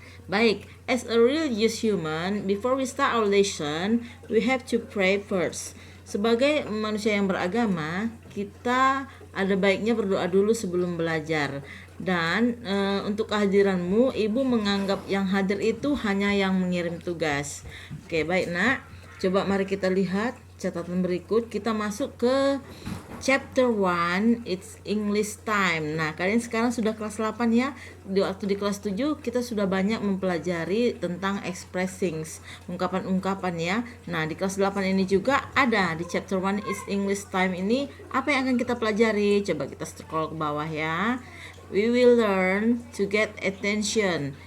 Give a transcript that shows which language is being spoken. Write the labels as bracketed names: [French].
[Indonesian] Baik, [English] as a religious human, before we start our lesson, we have to pray first. [Indonesian] Sebagai manusia yang beragama, kita ada baiknya berdoa dulu sebelum belajar. Dan untuk kehadiranmu, ibu menganggap yang hadir itu hanya yang mengirim tugas. Oke, baik nak. Coba mari kita lihat catatan berikut. Kita masuk ke chapter 1, [English] it's English time. [Indonesian] Nah, kalian sekarang sudah kelas 8 ya. Waktu di kelas 7 kita sudah banyak mempelajari tentang expressings, ungkapan-ungkapan ya. Nah, di kelas 8 ini juga ada di chapter 1 [English] it's English time [Indonesian] ini apa yang akan kita pelajari. Coba kita scroll ke bawah ya. [English] We will learn to get attention.